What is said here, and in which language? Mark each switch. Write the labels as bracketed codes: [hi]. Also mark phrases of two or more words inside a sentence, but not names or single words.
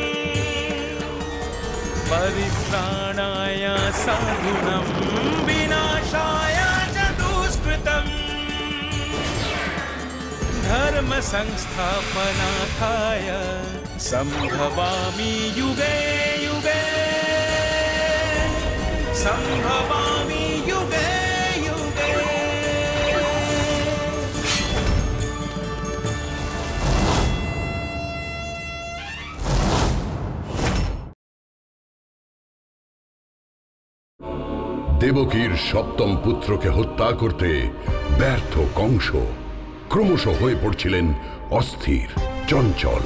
[sa] परित्राणाय साधूनां विनाशाय च दुष्कृतम् धर्म संस्थापनार्थाय संभवामि युगे युगे संभवामि युगे युगे। [bn] দেবকীর সপ্তম পুত্রকে হত্যা করতে ব্যর্থ কংস ক্রমশ হয়ে পড়ছিলেন অস্থির, চঞ্চল।